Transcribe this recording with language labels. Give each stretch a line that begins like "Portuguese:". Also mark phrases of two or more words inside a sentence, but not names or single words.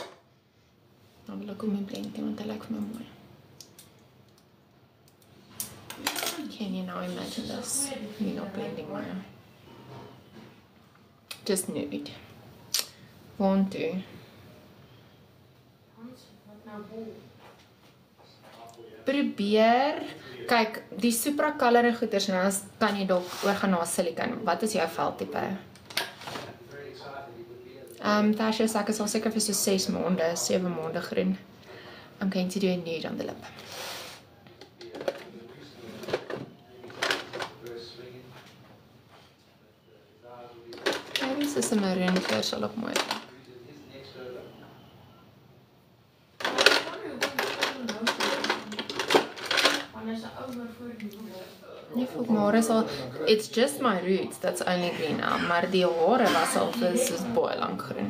Afrikaans: Dan wil ek hom nie blend nie, want hy lyk vir my mooi.
English: Can you now imagine this? Me not blending my hair. Just nude. 1, 2.
Afrikaans: Probeer. Kyk, die Supra color en goeders nou, kan jy dalk oorgaan na silicone. Wat is jou veldtipe? Tasha sê ek is al seker vir so 6 maande, 7 maande groen.
English: I'm going to do a nude on the lip.
Afrikaans: Maybe soos 'n maroon kleur sal op mooi. Nee, volk maar is al,
English: it's just my roots that's only green now,
Afrikaans: maar die hare was al vir soos baie lank groen.